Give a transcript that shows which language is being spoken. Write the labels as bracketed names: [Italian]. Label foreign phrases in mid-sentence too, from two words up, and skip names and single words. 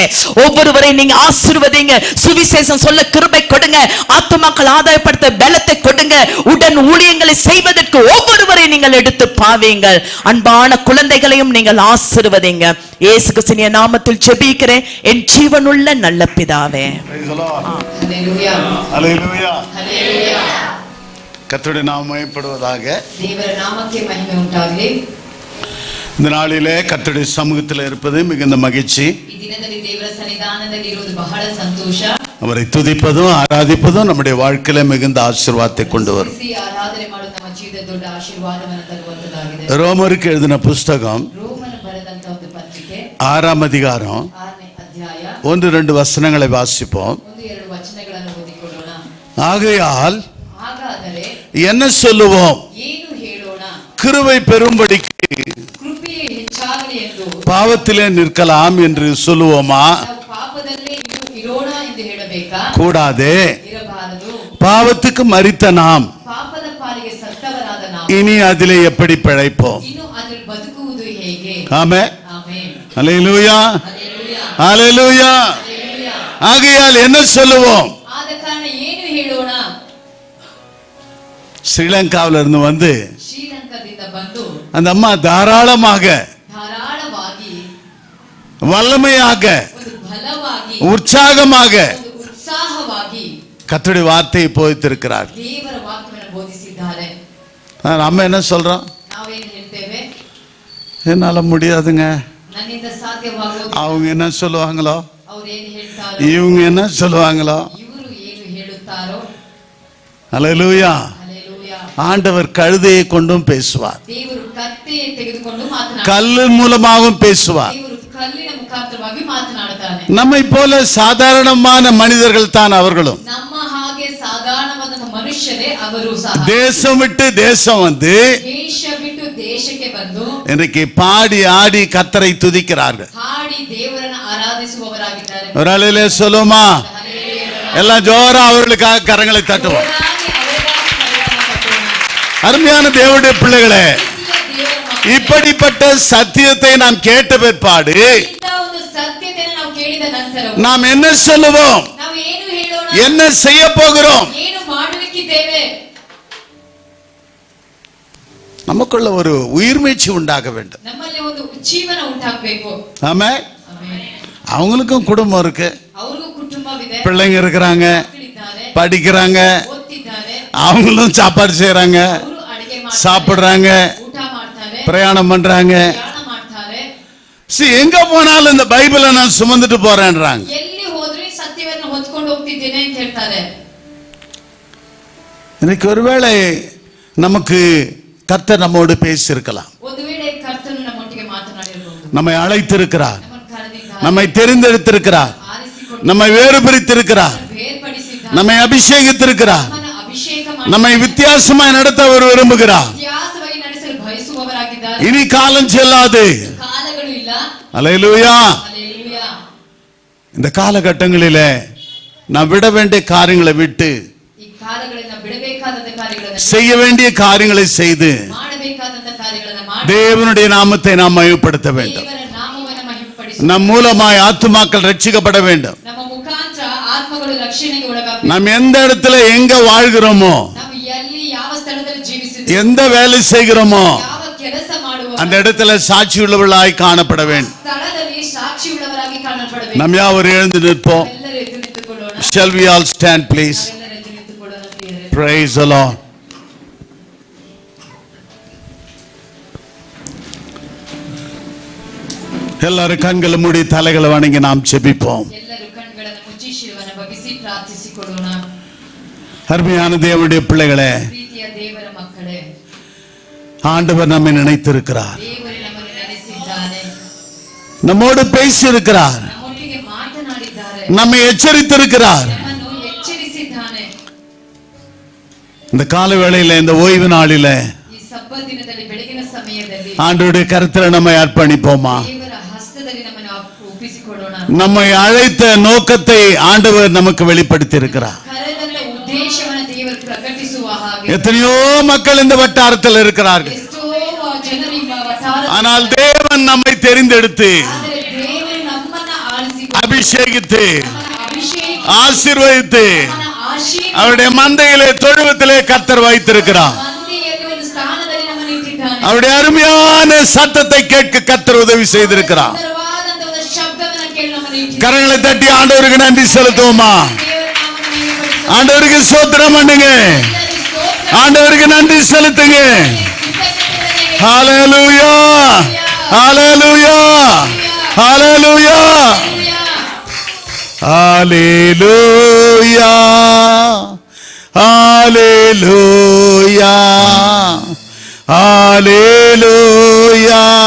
[Tamil] ஒவ்வொருவரையும் நீங்க ஆசீர்வதிங்க, சுவிசேஷம் சொல்ல கிருபை கொடுங்க, ஆத்துமாக்கள் ஆதாயப்படுத்த பலத்தை கொடுங்க, உடன் ஊழியங்களை செய்வதற்கு ஒவ்வொருவரையும் நீங்கள் எடுத்து பாவீங்கள். அன்பான குழந்தைகளையும் நீங்கள் ஆசீர்வதிங்க. இயேசு கிறிஸ்துவின் நாமத்தில் ஜெபிக்கிறேன் என் ஜீவனுள்ள நல்ல பிதாவே. ஹல்லேலூயா ஹல்லேலூயா. ஹல்லேலூயா. கர்த்தருடைய நாமம் மகிமைப்படுவதாக. [Kannada] ದೇವರ ನಾಮಕ್ಕೆ ಮಹಿಮೆ ಉಂಟಾಗಲಿ. [Tamil] இந்த நாளிலே கர்த்தருடைய சமூகத்தில் இருப்பது மிகுந்த மகிழ்ச்சி. [Kannada] ಈ ದಿನದಲ್ಲಿ ದೇವರ ಸನ್ನಿಧಾನದಲ್ಲಿ ಇರುವುದು ಬಹಳ ಸಂತೋಷ. [Tamil] அவரை துதிப்பதும் ஆராதிப்பதும் நம்முடைய வாழ்க்கையில மிகுந்த ஆசீர்வாதத்தை கொண்டு வரும். [Kannada] ಆರಾಧನೆ ಮಾಡುವುದು ನಮ್ಮ ಜೀವಿತದ ದೊಡ್ಡ ಆಶೀರ್ವಾದವನ್ನು ತರುವಂತದ್ದಾಗಿದೆ. [Tamil] ரோமருக்கு எழுதின புஸ்தகம் [Kannada] ರೋಮನ ಬರೆದಂತ ಒಂದು ಪತ್ರಿಕೆ [Tamil] 6ஆம் அதிகாரம் [Kannada] 6ನೇ ಅಧ್ಯಾಯ [Tamil] 1-2 வசனங்களை வாசிப்போம். [Kannada] 1-2 ವಚನಗಳನ್ನು ಓದಿಕೊಳ್ಳೋಣ. [Tamil] ஆகையால் [Kannada] ಹಾಗಾದರೆ [Tamil] என்ன சொல்லுவோம்? [Kannada] ಏನು ಹೇಳೋಣ? [Tamil] கிருபை பெரும்படிக்கு [Kannada] ಕೃಪೆಯು ಹೆಚ್ಚಾಗಲಿ ಎಂದು [Tamil] பாவத்திலே நிற்கலாம் என்று சொல்லுவோமா? [Kannada] ನಾವು ಪಾಪದಲ್ಲೇ ಇರೋಣ ಎಂದು ಹೇಳಬೇಕಾ? [Tamil] கூடாதே. [Kannada] ಇರಬಾರದು. [Tamil] பாவத்துக்கு மரித்த நாம் [Kannada] ಪಾಪದ ಪಾಲಿಗೆ ಸತ್ತವರಾದ ನಾವು [Tamil] இனி அதிலே எப்படி பிழைப்போம்? [Kannada] ಇನ್ನು ಅದರಲ್ಲಿ ಬದುಕುವುದು ಹೇಗೆ? [Tamil] ஆமென். [Kannada] ಆಮೆನ್. [Tamil] ஹல்லேலூயா. [Kannada] ಹಲ್ಲೇಲೂಯಾ. [Tamil] ஹல்லேலூயா. [Kannada] ಹಲ್ಲೇಲೂಯಾ. [Tamil] ஆகையால் என்ன சொல்லுவோம்? [Kannada] ಆದ ಕಾರಣ ಏನು ಹೇಳೋಣ? [Tamil] ஸ்ரீலங்காவில இருந்து வந்து [Kannada] ಶ್ರೀಲಂಕಾದಿಂದ ಬಂದು [Tamil] அந்த அம்மா தாராளமாக [Kannada] ಧಾರಾಳವಾಗಿ [Tamil] வல்லமையாக [Kannada] ಒಂದು ಬಲವಾಗಿ [Tamil] உற்சாகமாக [Kannada] ಒಂದು ಉತ್ಸಾಹವಾಗಿ [Tamil] கர்த்தருடைய வார்த்தையை போதித்திருக்கிறார். [Kannada] ದೇವರ ವಾಕ್ಯವನ್ನು ಬೋಧಿಸಿದ್ದಾರೆ. [Tamil] நம்ம என்ன சொல்றோம்? [Kannada] ನಾವೇನು ಹೇಳ್ತೇವೆ? [Tamil] என்னால முடியாதுங்க, [Kannada] ನನ್ನಿಂದ ಸಾಧ್ಯವಾಗುವುದು. [Tamil] அவங்க என்ன சொல்லுவாங்களோ, [Kannada] ಅವ್ರೇನು ಹೇಳ್ತಾರೋ, [Tamil] இவங்க என்ன சொல்லுவாங்களோ. [Kannada] ಇವರು ಏನು ಹೇಳುತ್ತಾರೋ. [Tamil] ஹல்லேலூயா. [Kannada] ಹಲ್ಲೇಲೂಯಾ. [Tamil] ஆண்டவர் கழுதையை கொண்டும் பேசுவார், [Kannada] ದೇವರು ಕತ್ತೆயை ತೆಗೆದುಕೊಂಡು ಮಾತನಾಡುತ್ತಾರೆ. [Tamil] கல்லு மூலமாகவும் பேசுவார். [Kannada] ದೇವರು ಕಲ್ಲಿನ ಮುಖಾಂತರವಾಗಿ ಮಾತನಾಡುತ್ತಾನೆ. [Tamil] நம்மை போல சாதாரணமான மனிதர்கள் தான் அவர்களும். [Kannada] ನಮ್ಮ ಹಾಗೆ ಸಾಧಾರಣವಾದ ಮನುಷ್ಯರೇ ಅವರು ಸಹ. [Tamil] தேசம் விட்டு தேசம் வந்து [Kannada] ದೇಶ ಬಿಟ್ಟು ದೇಶಕ್ಕೆ ಬಂದು [Tamil] இன்றைக்கு பாடி ஆடி கர்த்தரை துதிக்கிறார்கள். [Kannada] ಹಾಡಿ ದೇವರನ್ನು ಆರಾಧಿಸುವವರಾಗಿದ್ದಾರೆ. [Tamil] ஒரு அலையிலே சொல்லுமா? எல்லாம் ஜோரா அவர்களுக்காக கரங்களை தட்டுவோம். [Kannada] ಜೋರಾಗಿ ಅವರಿಗಾಗಿ ಕೈಗಳನ್ನು ತಟ್ಟೋಣ. [Tamil] அருமையான தேவனுடைய பிள்ளைகளே, [Kannada] ದೇವರ ಮಕ್ಕಳೇ, [Tamil] இப்படிப்பட்ட சத்தியத்தை நாம் கேட்ட பிற்பாடு [Kannada] ಇಂಥ ಒಂದು ಸತ್ಯತೆಯನ್ನು ನಾವು ಕೇಳಿದ ನಂತರ [Tamil] நாம் என்ன சொல்லுவோம்? [Kannada] ನಾವು ಏನು ಹೇಳೋಣ? [Tamil] என்ன செய்ய போகிறோம்? [Kannada] ಏನು ಮಾಡಲಿಕ್ಕಿದ್ದೇವೆ? [Tamil] நமக்குள்ள ஒரு உயிர்மீழ்ச்சி உண்டாக வேண்டும். [Kannada] ನಮ್ಮಲ್ಲಿ ಒಂದು ಜೀವನ ಉಂಟಾಗಬೇಕು. [Tamil] ஆமா, அவங்களுக்கும் குடும்பம் இருக்கு, [Kannada] ಅವ್ರಿಗೂ ಕುಟುಂಬವಿದೆ, [Tamil] பிள்ளைங்க இருக்கிறாங்க, [Kannada] ಮಕ್ಕಳಿದ್ದಾರೆ, [Tamil] படிக்கிறாங்க, [Kannada] ಓದ್ತಿದ್ದಾರೆ, [Tamil] அவங்களும் சாப்பாடு செய்யறாங்க, [Kannada] ಅವರು ಅಡಿಗೆ ಮಾಡ್ತಾರೆ, [Tamil] சாப்பிடுறாங்க, [Kannada] ಊಟ ಮಾಡ್ತಾರೆ, [Tamil] பிரயாணம் பண்றாங்க. [Kannada] ಪ್ರಯಾಣ ಮಾಡ್ತಾರೆ. [Tamil] எங்க போனாலும் இந்த பைபிளை நான் சுமந்துட்டு போறேன்றாங்க. [Kannada] ಎಲ್ಲಿ ಹೋದ್ರೆ ಸತ್ಯವನ್ನು ಹೊತ್ಕೊಂಡು ಹೋಗ್ತಿದ್ದೇನೆ ಅಂತ ಹೇಳ್ತಾರೆ. [Tamil] இன்னைக்கு ஒருவேளை நமக்கு கர்த்தர் நம்மோடு பேசியிருக்கலாம், [Kannada] ಒಂದು ವೇಳೆ ಕರ್ತನು ನಮ್ಮೊಟ್ಟಿಗೆ ಮಾತನಾಡಿರಬಹುದು. [Tamil] நம்மை அழைத்திருக்கிறார், [Kannada] ನಮ್ಮನ್ನು ಕರೆದಿದ್ದಾರೆ, [Tamil] நம்மை தெரிந்தெடுத்திருக்கிறார், [Kannada] ಆರಿಸಿಕೊಂಡು [Tamil] நம்மை வேறு பிரித்திருக்கிறார், [Kannada] ಬೇರ್ಪಡಿಸಿದ್ದಾರೆ, [Tamil] நம்மை அபிஷேகித்திருக்கிறார், [Kannada] ನಮ್ಮನ್ನು ಅಭಿಷೇಕ ಮಾಡಿ [Tamil] நம்மை வித்தியாசமாய் நடத்த அவர் விரும்புகிறார். [Kannada] ವ್ಯತ್ಯಾಸವಾಗಿ ನಡೆಸಲು ಬಯಸುವವರಾಗಿದ್ದಾರೆ. [Tamil] இனி காலம் செல்லாது. [Kannada] ಕಾಲಗಳು ಇಲ್ಲ. [Tamil] அல்லேலூயா. [Kannada] ಹಲ್ಲೇಲೂಯಾ. [Tamil] இந்த காலகட்டங்களிலே நாம் விட வேண்டிய காரியங்களை விட்டு [Kannada] ಈ ಕಾಲಗಳನ್ನ ಬಿಡಬೇಕಾದಂತ ಕಾರ್ಯಗಳನ್ನ [Tamil] செய்ய வேண்டிய காரியங்களை செய்து [Kannada] ಮಾಡಬೇಕಾದಂತ ಕಾರ್ಯಗಳನ್ನ ಮಾಡಿ [Tamil] தேவனுடைய நாமத்தை நாம் மகிமைப்படுத்த வேண்டும். [Kannada] ದೇವರ ನಾಮವನ್ನು ಮಹಿಮೆಪಡಿಸಿ [Tamil] நம் மூலமாய் ஆத்துமாக்கள் ரட்சிக்கப்பட வேண்டும். [Kannada] ನಮ್ಮ ಮುಖಾಂತರ ಆತ್ಮಗಳು ರಕ್ಷಣೆಗೆ ಒಳಗಾಗಬೇಕು. [Tamil] நாம் எந்த இடத்துல எங்க வாழ்கிறோமோ, [Kannada] ನಾವು ಎಲ್ಲಿ ಯಾವ ಸ್ಥಳದಲ್ಲಿ ಜೀವಿಸಿದ್ದೇವೆ, [Tamil] எந்த வேலை செய்கிறோமோ [Kannada] ಯಾವ ಕೆಲಸ ಮಾಡುವ [Tamil] அந்த இடத்துல சாட்சி உள்ளவர்களாய் காணப்பட வேண்டும். [Kannada] ಸ್ಥಳದಲ್ಲಿ ಸಾಕ್ಷಿ ಉಳ್ಳವರಾಗಿ ಕಾಣಲ್ಪಡಬೇಕು. [Tamil] நாம் யாவரும் எழுந்து நிற்போம். [Kannada] ಎಲ್ಲರೂ ಎದ್ದು ನಿಂತುಕೊಳ್ಳೋಣ. [English] Shall we all stand please? [Kannada] ನಾವೆಲ್ಲರೂ ಎದ್ದು ನಿಂತುಕೊಳ್ಳೋಣ ಪ್ರಿಯರೇ. [English] Praise the Lord. [Tamil] எல்லாரும் கண்களை மூடி தலைகளை வணங்கி நாம் ஜெபிப்போம். [Kannada] ಎಲ್ಲರೂ ಕಣ್ಣುಗಳನ್ನು ಮುಚ್ಚಿ ಶಿರವನ್ನು ಬಗ್ಗಿಸಿ ಪ್ರಾರ್ಥಿಸಿಕೊಳ್ಳೋಣ. [Tamil] அருமையான தேவனுடைய பிள்ளைகளே, [Kannada] ಪ್ರೀತಿಯ ದೇವರ ಮಕ್ಕಳೇ, [Tamil] ஆண்டவர் நம்மை நினைத்திருக்கிறார், [Kannada] ದೇವರು ನಮ್ಮನ್ನು ನೆನೆಸಿದ್ದಾನೆ, [Tamil] நம்மோடு பேசி இருக்கிறார், [Kannada] ನಮ್ಮೊಟ್ಟಿಗೆ ಮಾತನಾಡಿದ್ದಾರೆ, [Tamil] நம்மை எச்சரித்திருக்கிறார். [Kannada] ನಮ್ಮನ್ನು ಎಚ್ಚರಿಸಿದ್ದಾನೆ. [Tamil] இந்த கால வேளையில, இந்த ஓய்வு நாளில [Kannada] ಈ ಸಬ್ಬತ್ ದಿನದಲ್ಲಿ ಬೆಳಗಿನ ಸಮಯದಲ್ಲಿ [Tamil] ஆண்டவருடைய கருத்துல நம்மை அர்ப்பணிப்போமா? [Kannada] ದೇವರ ಹಸ್ತದಲ್ಲಿ ನಮ್ಮನ್ನು ಒಪ್ಪಿಸಿಕೊಡೋಣ. [Tamil] நம்மை அழைத்த நோக்கத்தை ஆண்டவர் நமக்கு வெளிப்படுத்தி இருக்கிறார். [Kannada] ಕರೆದಂತ ಉದ್ದೇಶವನ್ನು ದೇವರು ಪ್ರಕಟಿಸುವ ಹಾಗೆ [Tamil] எத்தனையோ மக்கள் இந்த வட்டாரத்தில் இருக்கிறார்கள். [Kannada] ಎಷ್ಟೋ ಜನರು ಈ ವಟಾರ, [Tamil] ஆனால் தேவன் நம்மை தெரிந்தெடுத்து [Kannada] ಆದರೆ ದೇವರು ನಮ್ಮನ್ನ ಆರಿಸಿ [Tamil] அபிஷேகித்து [Kannada] ಅಭಿಷೇಕ [Tamil] ஆசீர்வதித்து அவருடைய மந்தையிலே தொழுவத்திலே கர்த்தர் வைத்திருக்கிறார். [Kannada] ಮಂದಿಯಲ್ಲಿ ಒಂದು ಸ್ಥಾನದಲ್ಲಿ ನಮ್ಮನ್ನು ಇಟ್ಟಿದ್ದಾನೆ. [Tamil] அவருடைய அருமையான சத்தத்தை கேட்க கர்த்தர் உதவி செய்திருக்கிறார். [Kannada] ಸುಂದರವಾದಂತ ಒಂದು ಶಬ್ದವನ್ನ ಕೇಳಿ ನಮ್ಮನ್ನು ಇಟ್ಟಿದ್ದಾನೆ. [Tamil] கரங்களை தட்டி ஆண்டவருக்கு நன்றி செலுத்துவோமா? [Kannada] ದೇವರ ನಾಮವನ್ನು ಮಹಿಮೆಪಡಿಸೋಣ. [Tamil] ஆண்டவருக்கு ஸ்தோத்திரம் பண்ணுங்க, ஆண்டவருக்கு நன்றி செலுத்துங்க. ஹalleluya, ஹalleluya, ஹalleluya, ஹalleluya, ஹalleluya, ஹalleluya,